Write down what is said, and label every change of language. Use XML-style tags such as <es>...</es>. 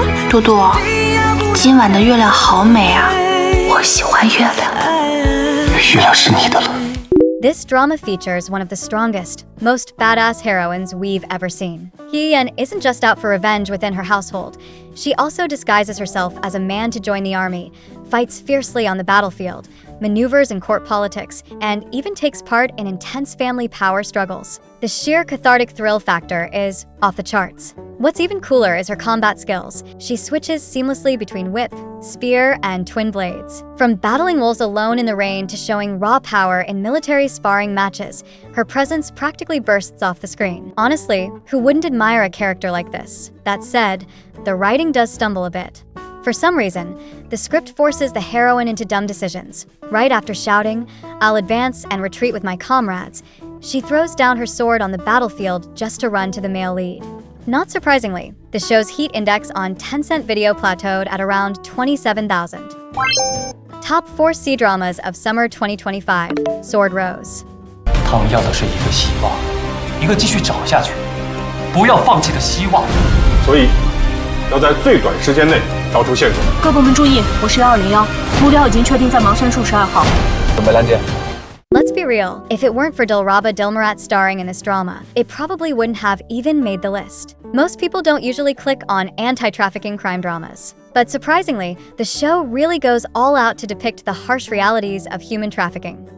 <zh>多多，今晚的月亮好美啊，我喜欢月亮。月亮是你的了。</zh> <en>This drama features one of the strongest, most badass heroines we've ever seen. Hee-yeon isn't just out for revenge within her household. She also disguises herself as a man to join the army, fights fiercely on the battlefield, maneuvers in court politics, and even takes part in intense family power struggles. The sheer cathartic thrill factor is off the charts. What's even cooler is her combat skills. She switches seamlessly between whip, spear, and twin blades. From battling wolves alone in the rain to showing raw power in military sparring matches, her presence practically bursts off the screen. Honestly, who wouldn't admire a character like this? That said, the writing does stumble a bit. For some reason, the script forces the heroine into dumb decisions. Right after shouting, "I'll advance and retreat with my comrades," she throws down her sword on the battlefield just to run to the male lead. Not surprisingly, the show's heat index on Tencent Video plateaued at around 27,000. Top 4 C-dramas of summer 2025. Sword Rose.</en> <zh>他们要的是一个希望，一个继续找下去，不要放弃的希望。所以，要在最短时间内找出线索。各部门注意，我是1201，目标已经确定在芒山树12号。准备拦截。</zh> <en>Let's be real, if it weren't for Dilraba Dilmurat starring in this drama, it probably wouldn't have even made the list. Most people don't usually click on anti-trafficking crime dramas. But surprisingly, the show really goes all out to depict the harsh realities of human trafficking.</en>